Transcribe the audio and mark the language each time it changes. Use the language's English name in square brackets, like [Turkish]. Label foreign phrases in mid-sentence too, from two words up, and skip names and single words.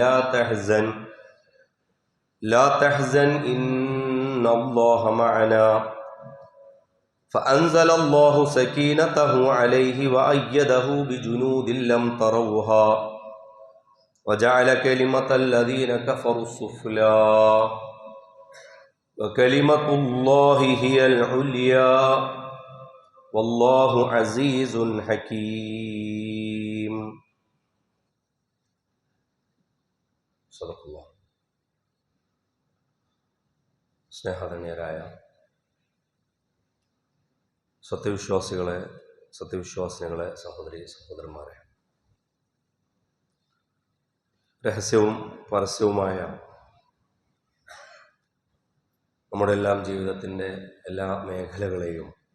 [Arabic] لا تحزن إن الله معنا فأنزل الله سكينته عليه وأيده بجنود لم تروها وجعل كلمة الذين كفروا السفلى وكلمة الله هي العليا والله عزيز حكيم. صدق الله. [Malayalam] സ്നേഹധന്യരായ സത്യവിശ്വാസികളെ, സഹോദരി സഹോദരന്മാരെ, രഹസ്യവും പരസ്യവുമായ നമ്മുടെ എല്ലാം ജീവിതത്തിൻ്റെ എല്ലാ മേഖലകളെയും